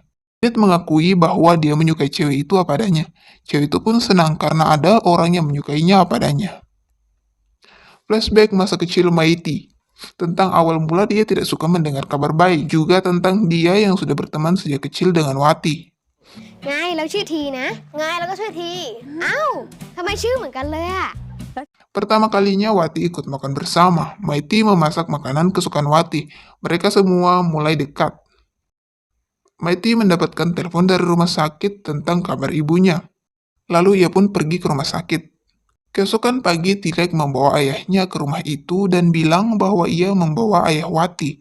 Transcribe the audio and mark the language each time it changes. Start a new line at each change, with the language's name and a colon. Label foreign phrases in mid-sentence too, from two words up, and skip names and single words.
Indonesian: Tidet mengakui bahwa dia menyukai cewek itu apa adanya. Cewek itu pun senang karena ada orang yang menyukainya apa adanya. Flashback masa kecil Maiti. Tentang awal mula dia tidak suka mendengar kabar baik, juga tentang dia yang sudah berteman sejak kecil dengan Wati.
Thai: ไงเราชื่อทีนะไงเราก็ชื่อทีเอ้าทำไมชื่อเหมือนกันเลยอะ
Indonesian: Pertama kalinya Wati ikut makan bersama. Maiti memasak makanan kesukaan Wati. Mereka semua mulai dekat. Maiti mendapatkan telepon dari rumah sakit tentang kabar ibunya. Lalu ia pun pergi ke rumah sakit. Keesokan pagi Tilek membawa ayahnya ke rumah itu dan bilang bahwa ia membawa ayah Wati.